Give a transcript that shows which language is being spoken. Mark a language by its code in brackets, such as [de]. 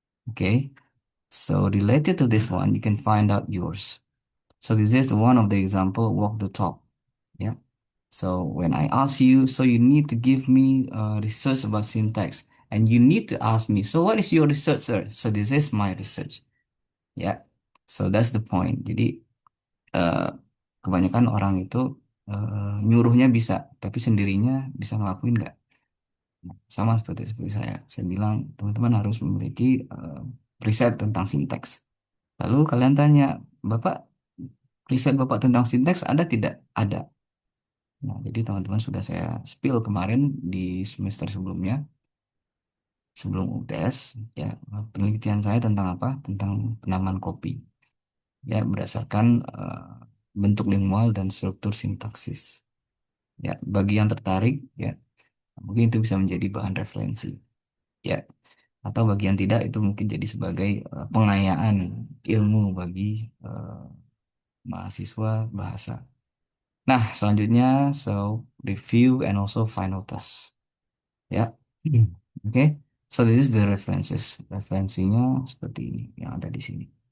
[en] Okay, so related to this one, you can find out yours. So this is one of the example, walk the talk. Yeah. So when I ask you, so you need to give me research about syntax, and you need to ask me, so what is your research, sir? So this is my research. Yeah. So that's the point. [id] Jadi eh, kebanyakan orang itu nyuruhnya bisa, tapi sendirinya bisa ngelakuin nggak? Nah, sama seperti seperti saya. Saya bilang teman-teman harus memiliki riset tentang sintaks. Lalu kalian tanya, Bapak, riset Bapak tentang sintaks ada tidak? Ada. Nah, jadi teman-teman sudah saya spill kemarin di semester sebelumnya, sebelum UTS, ya, penelitian saya tentang apa? Tentang penamaan kopi. Ya, berdasarkan bentuk lingual dan struktur sintaksis. Ya, bagi yang tertarik, ya, mungkin itu bisa menjadi bahan referensi. Ya, atau bagi yang tidak, itu mungkin jadi sebagai pengayaan ilmu bagi eh, mahasiswa bahasa. Nah, selanjutnya, [en] so review and also final test. Ya, oke. So this is the references. [id] Referensinya seperti ini yang ada di sini.